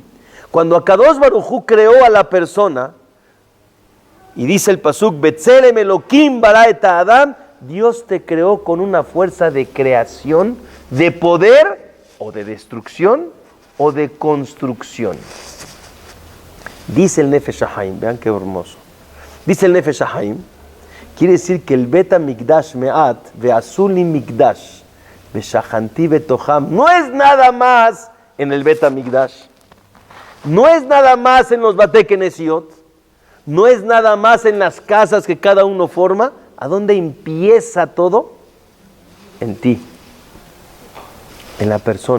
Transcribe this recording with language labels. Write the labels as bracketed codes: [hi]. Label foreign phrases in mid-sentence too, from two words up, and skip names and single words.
[es] Cuando [he] הקדוש ברוך הוא [es] creó a la persona, y dice el pasuk, [he] בצלם אלהים ברא את האדם, [es] Dios te creó con una fuerza de creación, de poder, o de destrucción, o de construcción. Dice el Nefesh HaHaim, vean qué hermoso. Dice el Nefesh HaHaim, quiere decir que el [he] בית המקדש מעט ועשו לי מקדש ושכנתי בתוכם [es] no es nada más en el [he] בית המקדש, [es] no es nada más en los [he] בתי כנסיות, [es] no es nada más en las casas que cada uno forma. ¿A dónde empieza todo? En ti, en la persona.